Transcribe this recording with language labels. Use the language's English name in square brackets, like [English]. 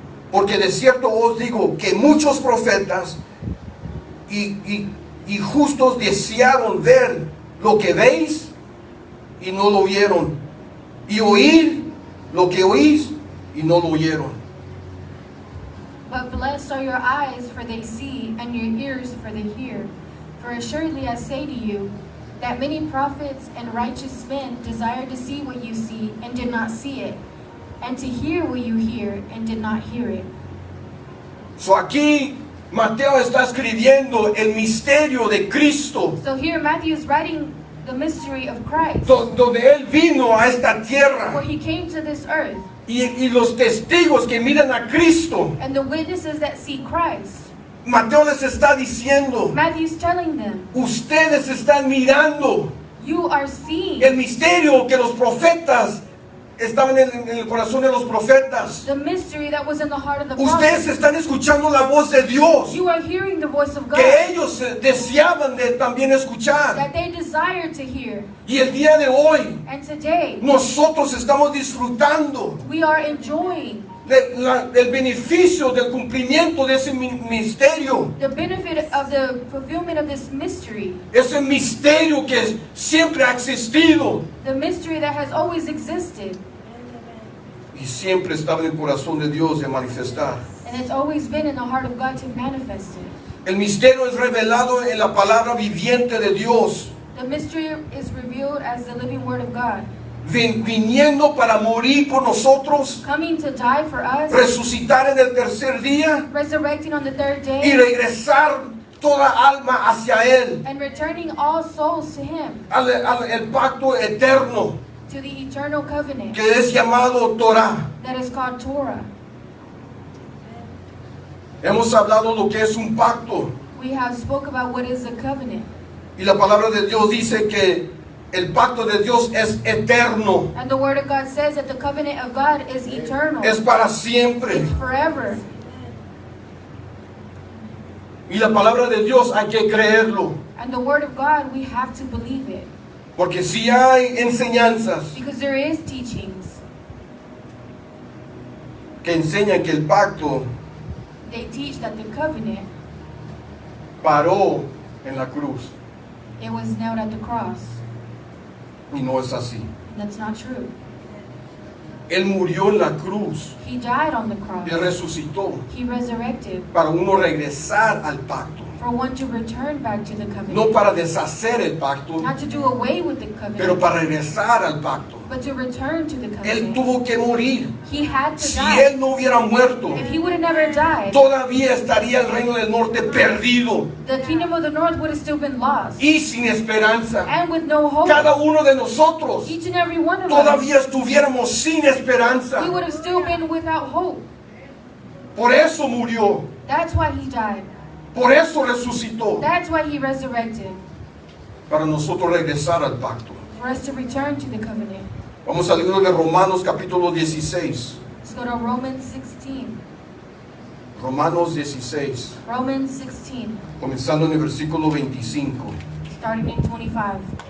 [Spanish] Porque de cierto os digo que muchos profetas y justos desearon ver lo que veis y no lo vieron, y oír lo que oís y no lo oyeron. [English] But blessed are your eyes, for they see, and your ears, for they hear. For assuredly I say to you, that many prophets and righteous men desired to see what you see, and did not see it, and to hear what you hear, and did not hear it. [Spanish] So aquí Mateo está escribiendo el misterio de Cristo, [English] So here Matthew is writing the mystery of Christ, [Spanish] donde Él vino a esta [English] where [Spanish] tierra, [English] he came to this earth, [Spanish] y los testigos que miran a Cristo. [English] and the witnesses that see Christ. [Spanish] Mateo les está diciendo, [English] Matthew's telling them, [Spanish] ustedes están mirando [English] you are seeing [Spanish] el misterio que los profetas estaban en el corazón de los profetas. [English] the mystery that was in the heart of the [Spanish] Ustedes [English] prophets. [Spanish] están escuchando la voz de Dios, [English] You are hearing the voice of God [Spanish] que ellos deseaban de también escuchar. [English] that they desire to hear. [Spanish] Y el día de hoy [English] And today, [Spanish] nosotros estamos disfrutando [English] we are enjoying [Spanish] del beneficio del cumplimiento de ese misterio. [English] the benefit of the fulfillment of this mystery, [Spanish] Ese misterio que siempre ha existido [English] the mystery that has always existed, [Spanish] y siempre estaba en el corazón de Dios de manifestar. [English] and it's always been in the heart of God to manifest it. [Spanish] El misterio es revelado en la palabra viviente de Dios, [English] The mystery is revealed as the living word of God, [Spanish] viniendo para morir por nosotros, [English] coming to die for us, [Spanish] resucitar en el tercer día [English] resurrecting on the third [Spanish] y [English] day, [Spanish] regresar toda alma hacia Él, [English] and returning all souls to Him, [Spanish] el pacto eterno [English] to the eternal covenant [Spanish] que es llamado Torah. [English] that is called Torah. [Spanish] Hemos hablado lo que es un pacto [English] We have spoke about what is a covenant, [Spanish] y la palabra de Dios dice que el pacto de Dios es eterno, [English] and the word of God says that the covenant of God is eternal. [Spanish] es para siempre. [English] It's forever. [Spanish] Y la palabra de Dios hay que creerlo, [English] And the word of God, we have to believe it. [Spanish] porque si hay enseñanzas [English] Because there is teachings. [Spanish] que enseñan que el pacto [English] They teach that the covenant, [Spanish] paró en la cruz, [English] it was nailed at the cross. [Spanish] y no es así. [English] And that's not true. [Spanish] Él murió en la cruz [English] He died on the cross. [Spanish] y resucitó [English] He resurrected [Spanish] para uno regresar al pacto. [English] for one to return back to the covenant. [Spanish] No para deshacer el pacto, [English] Not to do away with the covenant, [Spanish] pero para regresar al pacto. [English] but to return to the [Spanish] Él tuvo que morir. [English] He had to [Spanish] Si [English] die. [Spanish] Él no hubiera muerto, [English] If he would have never died, [Spanish] todavía estaría el reino del norte perdido [English] the kingdom of the north would have still been lost. [Spanish] y sin esperanza. [English] And with no hope. [Spanish] Cada uno de nosotros [English] Each and every one of [Spanish] todavía [English] us, [Spanish] estuviéramos sin [English] we [Spanish] esperanza. [English] would have still been without hope. [Spanish] Por eso murió, [English] That's why he died. [Spanish] por eso resucitó, [English] That's why he resurrected. [Spanish] para nosotros regresar al pacto. [English] For us to return to the covenant. [Spanish] Vamos al libro de Romanos capítulo 16. [English] Let's go to Romans 16. [Spanish] Romanos 16, [English] Romans 16, [Spanish] comenzando en el versículo 25. [English] starting in 25.